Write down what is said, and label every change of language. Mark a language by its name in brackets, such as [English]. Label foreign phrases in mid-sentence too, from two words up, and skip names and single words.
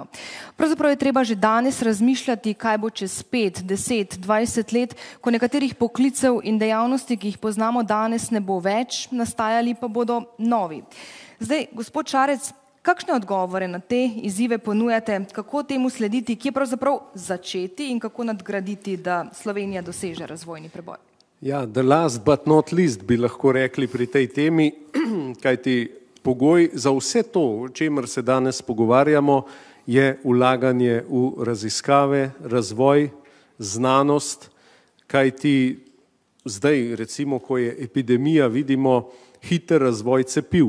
[Slovenian] Pravzaprav je treba že danes razmišljati, kaj bo čez 5, 10, 20 let, ko nekaterih poklicev in dejavnosti, ki jih poznamo danes, ne bo več, nastajali pa bodo novi. Zdaj, gospod Šarec, kakšne odgovore na te izzive ponujate, kako temu slediti, kje pravzaprav začeti in kako nadgraditi, da Slovenija doseže razvojni preboj? Ja, [English] the last but not least [Slovenian] bi lahko rekli pri tej temi, kajti pogoj za vse to, o čemer se danes pogovarjamo, je vlaganje v raziskave, razvoj, znanost, kajti zdaj, recimo, ko je epidemija, vidimo hiter razvoj cepiv.